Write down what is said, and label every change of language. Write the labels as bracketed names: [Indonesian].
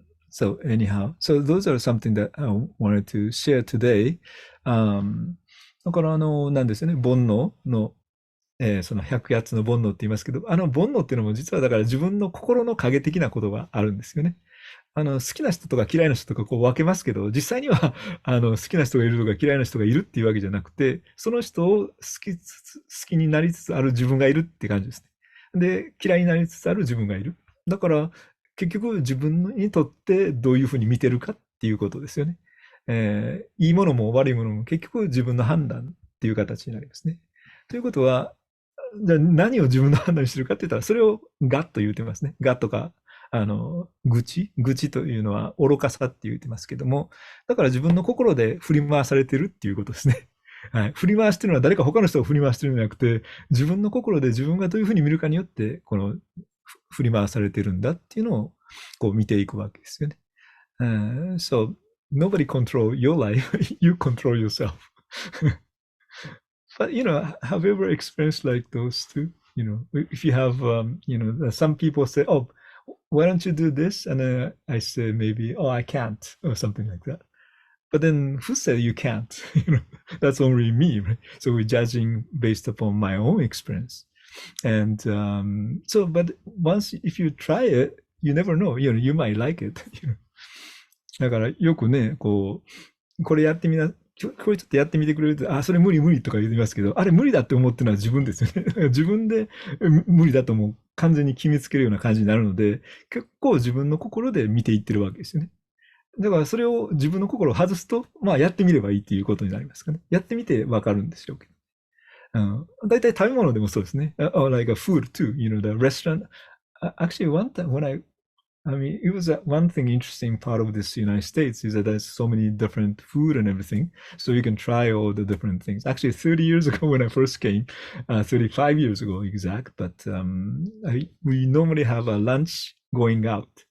[English] So anyhow, so those are something that I wanted to share today. [Japanese] だからなんですよね、煩悩の、その百八つの煩悩って言いますけど、煩悩っていうのも実はだから自分の心の影的なことがあるんですよね。好きな人とか嫌いな人とかこう分けますけど、実際には、好きな人がいるとか嫌いな人がいるっていうわけじゃなくて、その人を好きになりつつある自分がいるって感じですね。で、嫌いになりつつある自分がいる。だから、結局自分にとってどういうふうに見てるかっていうことですよね。いいものも悪いものも結局自分の判断っていう形になりますね。ということは、じゃあ何を自分の判断にしてるかって言ったら、それをガッと言うてますね。ガッとか、愚痴というのは愚かさって言ってますけども、だから自分の心で振り回されてるっていうことですね。はい。振り回してるのは誰か他の人を振り回してるんじゃなくて、自分の心で自分がどういうふうに見るかによって、振り回されてるんだっていうのを、こう見ていくわけですよね。 [English] So, nobody control your life. You control yourself. But, have you ever experienced like those two? If you have, some people say, oh, why don't you do this? And then I say maybe, oh, I can't, or something like that. But then who said you can't? That's only me, right? So we're judging based upon my own experience. And but if you try it, you never know. You might like it. [Japanese] だからよくね、これやってみな、これちょっとやってみてくれると、あ、それ無理無理とか言いますけど、あれ無理だって思ってるのは自分ですよね。自分で無理だともう完全に決めつけるような感じになるので、結構自分の心で見ていってるわけですよね。だからそれを自分の心を外すと、まあやってみればいいっていうことになりますかね。やってみてわかるんでしょうけど。大体食べ物でもそうですね。 [English] Or like a food too, the restaurant. Actually, one time it was one thing interesting part of this United States is that there's so many different food and everything. So you can try all the different things. Actually, 30 years ago when I first came, 35 years ago exact, but we normally have a lunch going out.